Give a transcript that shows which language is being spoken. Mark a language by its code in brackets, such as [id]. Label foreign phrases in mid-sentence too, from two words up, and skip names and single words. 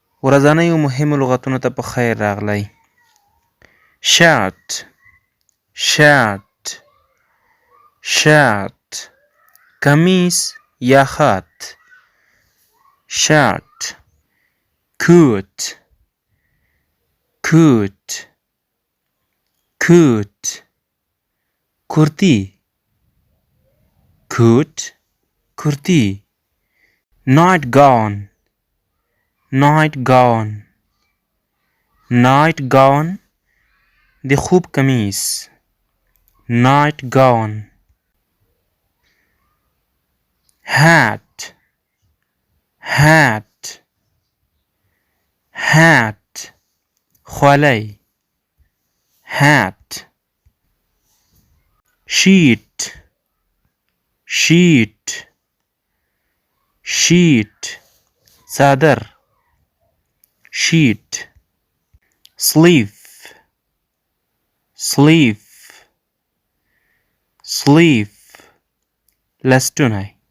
[ps] ورځنیو مهمو لغتونو ته په خیر راغلی. [en] shirt shirt shirt [ps] کمیس یا خط. [en] shirt coat coat coat کرتی coat کرتی. night gown night gown night gown [ps] د خوب کمیس. [en] night gown. hat hat hat خولۍ. hat sheet sheet sheet څادر. sheet sleeve sleeve sleeve لستوڼی.